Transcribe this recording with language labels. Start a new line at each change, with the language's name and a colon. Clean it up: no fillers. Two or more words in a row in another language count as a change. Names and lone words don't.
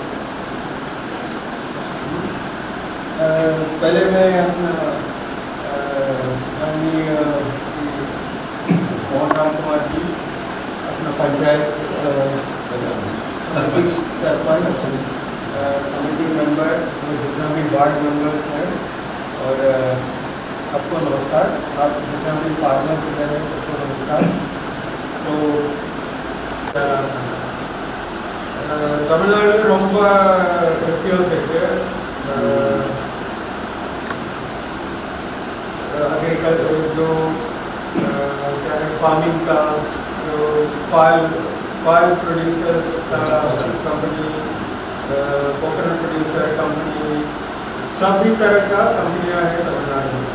Hindi: पहले मैं अपना मोहन राम कुमार जी, अपना पंचायत सरपंच, समिति मेंबर, जितना भी
English: ward members
Hindi: हैं, और सबको नमस्कार। आप जितना भी फार्मर्स इधर हैं सबको नमस्कार।
Tamil: तो तमिलनाडु ரொம்ப FPOs இருக்கு।
Hindi: एग्रीकल्चर जो क्या है, फार्मिंग का, जो पाल प्रोड्यूसर्स का कंपनी,
English: coconut producer company,
Hindi: सभी तरह का कंपनियां हैं तमिलनाडु में।